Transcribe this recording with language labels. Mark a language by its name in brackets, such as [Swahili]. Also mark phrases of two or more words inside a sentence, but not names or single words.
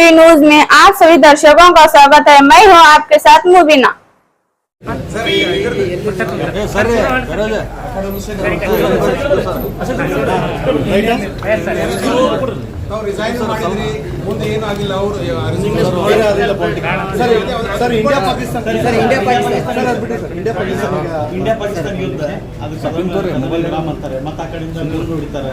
[Hindi] न्यूज में आप सभी दर्शकों का स्वागत है। मैं हूं आपके साथ मुबीना। [Kannada] ತಾವು ರಿಸೈನ್ ಮಾಡಿದ್ರಿ, ಮುಂದೆ ಏನು ಆಗಿಲ್ಲ. ಅವರು ಇಂಡಿಯಾ ಪಾಕಿಸ್ತಾನ ಯುದ್ಧ ಅದು ಮೊಬೈಲ್ ರಾಮ್ ಅಂತಾರೆ, ಮತ್ತೆ ಆ ಕಡೆಯಿಂದ ಹೊಡಿತಾರೆ.